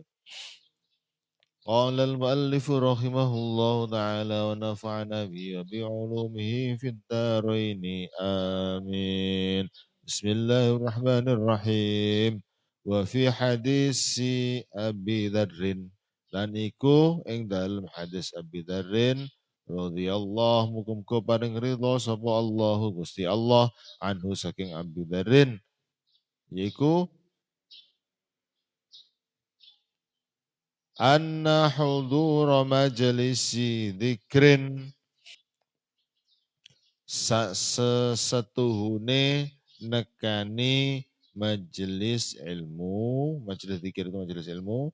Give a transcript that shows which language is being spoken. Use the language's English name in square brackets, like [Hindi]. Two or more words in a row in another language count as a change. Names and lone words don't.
[Arabic] قال المؤلف رحمه الله تعالى ونفعنا به وبعلومه في الدارين آمين. بسم الله الرحمن الرحيم. وفي حديث [Javanese] Abi Dzarrin, lan iku ing dalem hadis Abi Dzarrin radhiyallahu muga-muga paring ridho sapa Allahu Gusti Allah anhu saking Abi Dzarrin, yaiku [Arabic] أن حضور مجلس ذكر [Javanese] sesetuhune nekani majelis ilmu, majelis dzikir itu majelis ilmu.